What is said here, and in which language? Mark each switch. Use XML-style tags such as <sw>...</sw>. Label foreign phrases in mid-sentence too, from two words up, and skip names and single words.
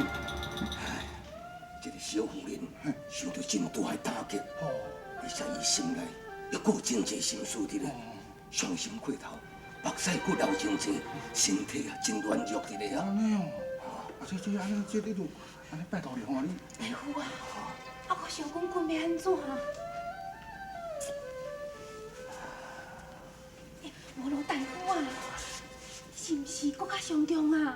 <nan>哎，这个小妇人受到真大的打击，而且伊心内又搁有真济心思伫咧，伤心过头，目屎搁流真济，身体啊真软弱伫咧啊。安尼哦，这安尼，这你就安尼拜托你吼你。大夫啊，我想讲困要安怎啊？无咯，大夫啊，是毋是搁较严重啊？</nan>